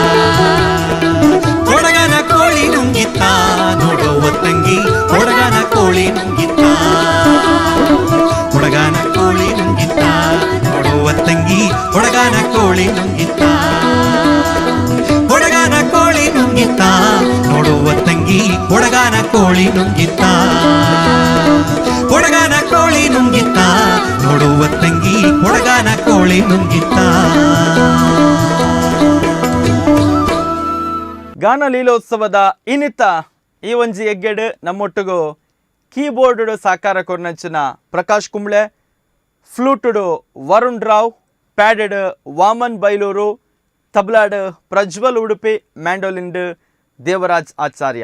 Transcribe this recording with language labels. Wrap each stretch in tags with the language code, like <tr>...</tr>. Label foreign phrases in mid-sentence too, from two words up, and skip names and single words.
<kn>ಕೊಡಗನ ಕೋಳಿ ನುಂಗಿತ್ತ ನೋಡುವ ತಂಗಿ, ಕೊಡಗನ ಕೋಳಿ ನುಂಗಿತ್ತ, ಕೊಡಗನ ಕೋಳಿ ನುಂಗಿತ್ತ ನೋಡುವ ತಂಗಿ, ಕೊಡಗನ ಕೋಳಿ ನುಂಗಿತ್ತ, ಕೊಡಗನ ಕೋಳಿ ನುಂಗಿತ್ತ ನೋಡುವ ತಂಗಿ, ಕೊಡಗನ ಕೋಳಿ ನುಂಗಿತ್ತ, ಕೊಡಗನ ಕೋಳಿ ನುಂಗಿತ್ತ ನೋಡುವ ತಂಗಿ, ಕೊಡಗನ ಕೋಳಿ ನುಂಗಿತ್ತ.</kn> <tcy>ಗಾನ ಲೀಲೋತ್ಸವದ ಇನ್ನಿತ ಈ ಒಂಜಿ ಎಗ್ಗೆಡ್ ನಮ್ಮೊಟ್ಟಿಗೂ ಕೀಬೋರ್ಡ್ ಸಾಕಾರ ಕೊರ್ನಂಚಿನ ಪ್ರಕಾಶ್ ಕುಂಬ್ಳೆ, ಫ್ಲೂಟುಡು ವರುಣ್ ರಾವ್, ಪ್ಯಾಡೆಡ್ ವಾಮನ್ ಬೈಲೂರು, ತಬ್ಲಾಡ್ ಪ್ರಜ್ವಲ್ ಉಡುಪಿ, ಮ್ಯಾಂಡೋಲಿಂಡ್ ದೇವರಾಜ್ ಆಚಾರ್ಯ.</tcy>